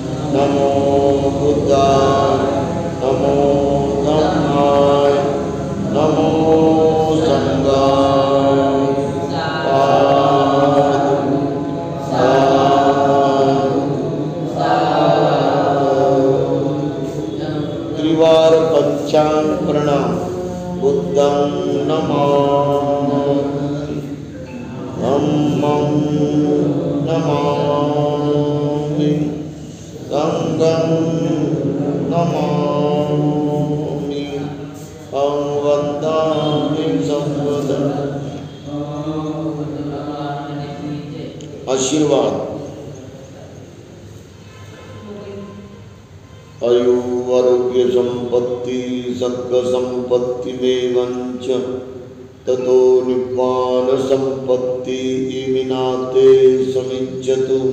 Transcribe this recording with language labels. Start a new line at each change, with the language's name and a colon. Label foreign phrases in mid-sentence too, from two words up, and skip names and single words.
Pali: नमो बुद्धाय नमो धम्माय नमो संघाय त्रिवार पंचांग प्रणाम बुद्धं नमामि धम्मं नमामि संघं नमामि अहं वन्दामि संवदं। आशीर्वाद। आयुरारोग्य संपत्ति सर्ग संपत्ति देवंच ततो निब्बान संपत्ति इमिनाते समिज्जतु